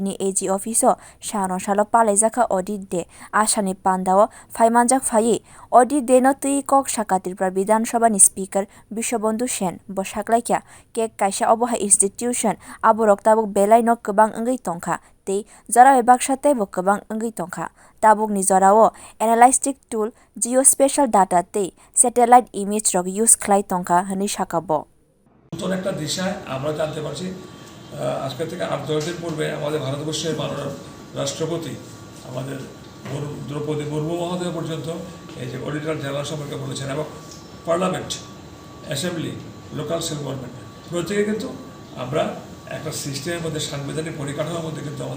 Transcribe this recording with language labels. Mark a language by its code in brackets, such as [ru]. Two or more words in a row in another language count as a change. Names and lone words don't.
[trp] ni AG Office Shano Shalo Palaijaka Audit De Ashani Pandao phai manjak phai Audit De no tui kok Shaka Tripura Bidhansabha ni Speaker Bisawbandhu Sen bo saklaikya kek kaisa oboha institution aborok tabuk belai no kwbang wngwi tongkha tei jora baksa bo kwbang wngwi tongkha tabuk ni jorao [en] analytic tool geospatial data [trp] tei [en] satellite image [trp] rok use khlai tongkha hini sakabo [bn] নতুন একটা দিশায় আমরা জানতে পারছি আজকে থেকে 8-10 দিন পূর্বে আমাদের ভারতবর্ষের মাননীয় রাষ্ট্রপতি আমাদের দ্রৌপদী মুর্মু মহোদয় পর্যন্ত এই যে [en] Auditor General [bn] সম্পর্কে বলেছেন এবং [en] parliament assembly local self government [bn] প্রত্যেকে কিন্তু আমরা একটা সিস্টেমের মধ্যে সাংবিধানিক পরিকাঠামোর মধ্যে কিন্তু আমাদের